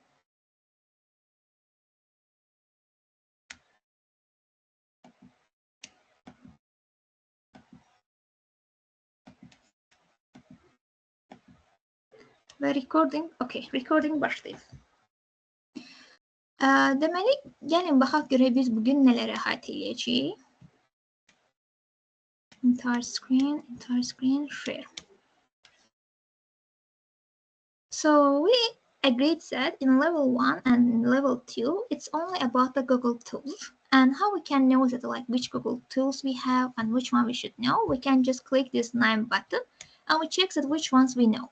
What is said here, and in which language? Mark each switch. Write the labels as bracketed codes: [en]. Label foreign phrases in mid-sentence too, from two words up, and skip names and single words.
[az] Və recording başlayıb. Deməli, gəlin baxaq görək biz bugün nələr əhatə eləyəcəyik. [en] Entire screen, share. So we agreed that in level 1 and level 2, it's only about the Google tools. And how we can know that which Google tools we have and which one we should know, we can just click this 9 button and we check that which ones we know.